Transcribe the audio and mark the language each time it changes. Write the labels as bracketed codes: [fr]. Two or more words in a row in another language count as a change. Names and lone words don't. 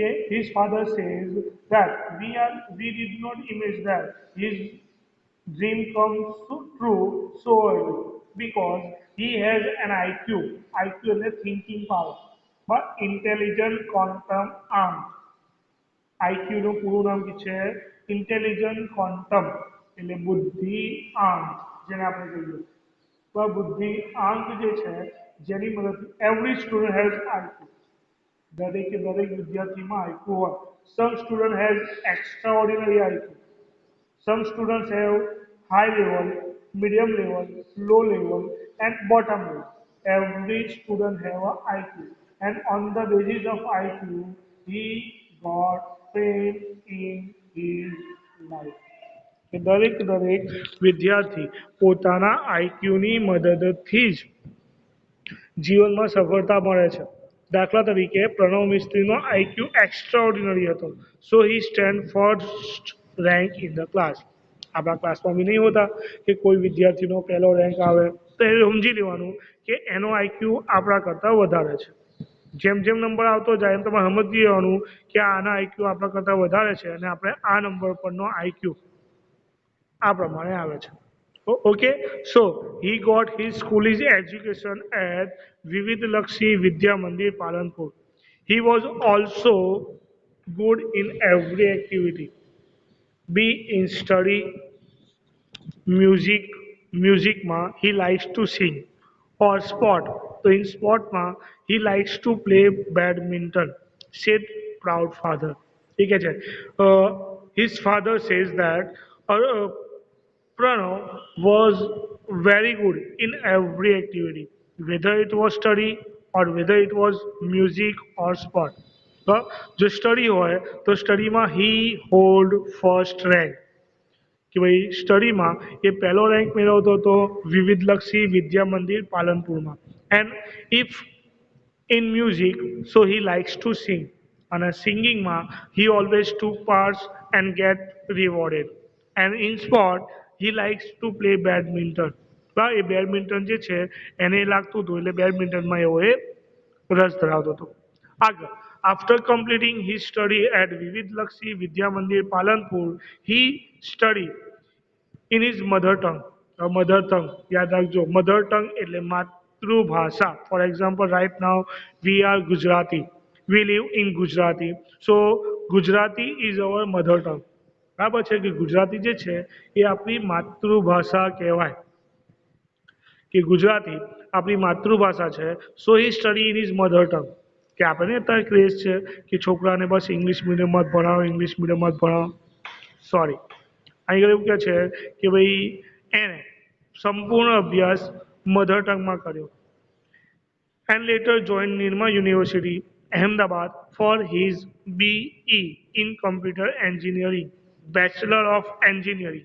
[en] his father says that we did not imagine that his dream comes true so early because he has an IQ એટલે thinking power but intelligent quantum arm [gu] આઈક્યુનું પૂરું નામ શું છે [en] intelligent quantum [gu] એટલે બુદ્ધિ આંક જેને આપણે કહીએ તો આ બુદ્ધિ આંક જે છે જેની મદદથી [en] every student has IQ [gu] દરેકે દરેક વિદ્યાર્થીમાં આઈક્યુ હોય [en] some student has extra ordinary IQ some students have high level, medium level, low level, and bottom level. Every student have a IQ, and on the basis of IQ, he got fame in his life. [gu] કે દરેક વિદ્યાર્થી પોતાના આઈક્યુની મદદથી જ જીવનમાં સફળતા મળે છે દાખલા તરીકે પ્રણવ મિસ્ત્રીનો આઈક્યુ [en] extra ordinary [gu] હતો [en] so he stand first rank in the class [gu] આપણા ક્લાસમાં બી નહીં હોતા કે કોઈ વિદ્યાર્થીનો પહેલો રેન્ક આવે તો એ સમજી લેવાનું કે એનો આઈક્યુ આપણા કરતાં વધારે છે જેમ જેમ નંબર આવતો જાય એમ તમારે સમજી લેવાનું કે આના આઈક્યુ આપણા કરતાં વધારે છે અને આપણે આ નંબર પરનો આઈક્યુ આ પ્રમાણે આવે છે [en] okay so he got his schoolish education at Vivid Lakshmi Vidya Mandir Palanpur he was also good in every activity be in study music he likes to sing or sport so in sport he likes to play badminton said proud father [hi] ठीक है [en] his father says that Pranav was very good in every activity whether it was study or whether it was music or sport [gu] जो स्टडी હોય તો સ્ટડીમાં [en] he hold first rank [gu] કે ભાઈ સ્ટડીમાં એ પહેલો રેન્ક મેળવતો હતો વિવિધલક્ષી વિદ્યા મંદિર પાલનપુરમાં એન્ડ ઇફ [en] in music so he likes to sing and singingમાં he always took parts and get rewarded and in sport he likes to play badminton એ [gu] બેડમિન્ટન જે છે એને લાગતું હતું એટલે બેડમિન્ટનમાં એવો એ રસ ધરાવતો હતો આગળ [en] after completing his study at Vivid Lakshmi Vidya Mandir Palanpur he studied in his mother tongue mother tongue [gu] યાદ રાખજો [en] mother tongue [gu] એટલે માતૃભાષા [en] for example right now we are Gujarati we live in Gujarati so Gujarati is our mother tongue [gu] બરાબર છે કે ગુજરાતી જે છે એ આપણી માતૃભાષા કહેવાય કે ગુજરાતી આપણી માતૃભાષા છે [en] so he study in his mother tongue [gu] કે આપણે અત્યારે ક્રેઝ છે કે છોકરાને બસ [en] English medium [gu] જ ભણાવો સોરી અહીં એવું કહે છે કે ભાઈ એને સંપૂર્ણ અભ્યાસ [en] mother tongue [gu] કર્યો [en] and later joined Nirma University Ahmedabad for his BE in Computer Engineering, Bachelor of Engineering.